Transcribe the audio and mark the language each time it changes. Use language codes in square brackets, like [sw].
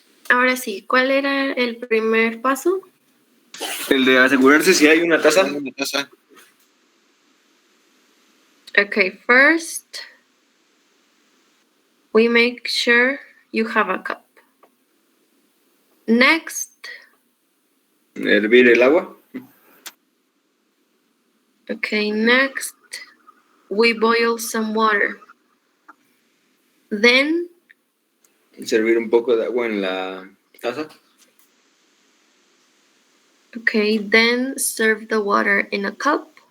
[es] Ahora sí, ¿cuál era el primer paso? El de asegurarse si hay una taza. Una taza. [en] Okay, first we make sure you have a cup. Next, [es] Hervir el agua. [en] okay, next we boil some water. Then, [es] Servir un poco de agua en la taza. [en] okay, then serve the water in a cup.